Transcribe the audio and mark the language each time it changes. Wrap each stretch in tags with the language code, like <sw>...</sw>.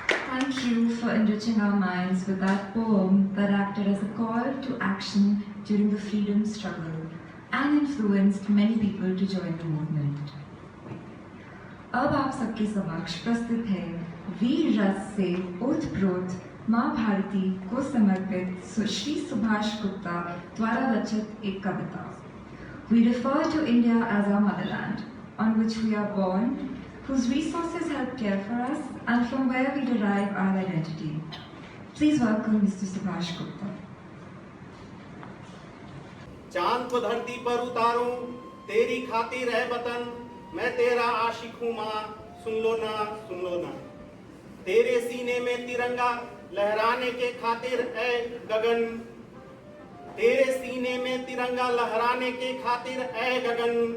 <en>Thank you for enriching our minds with that poem that acted as a call to action during the freedom struggle and influenced many people to join the movement.</en> <hi>अब आप सबके समक्ष प्रस्तुत है वीर रस से ओतप्रोत माँ भारती को समर्पित श्री सुभाष गुप्ता द्वारा रचित एक कविता.</hi> <en>We refer to India as our motherland, on which we are born, whose resources help care for us, and from where we derive our identity. Please welcome Mr. Subhash Gupta.</en> <hi>चांद को धरती पर उतारूं तेरी खातिर है वतन, मैं तेरा आशिक हूँ माँ, सुन लो ना, सुन लो ना. तेरे सीने में तिरंगा लहराने के खातिर है गगन, तेरे सीने में तिरंगा लहराने के खातिर है गगन.</hi>